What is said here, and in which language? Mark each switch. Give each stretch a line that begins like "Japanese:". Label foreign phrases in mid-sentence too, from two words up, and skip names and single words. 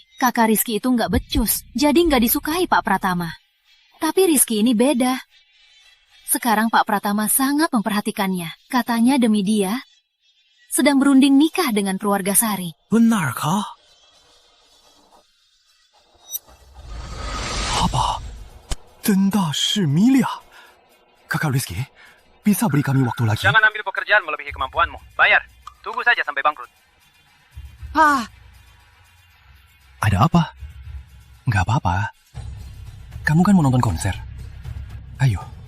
Indonesian: Kakak Rizky itu nggak becus, jadi nggak disukai Pak Pratama. Tapi Rizky ini beda. Sekarang Pak Pratama sangat memperhatikannya. Katanya demi dia, sedang berunding nikah dengan keluarga Sari. Benarkah? Apa?
Chinese: 真的是米莉亚.
Indonesian: Kakak Rizky, bisa beri kami waktu lagi? Jangan ambil pekerjaan melebihi kemampuanmu. Bayar. Tunggu saja sampai bangkrut. Ada apa? Nggak apa-apa. Kamu kan mau nonton konser. Ayo.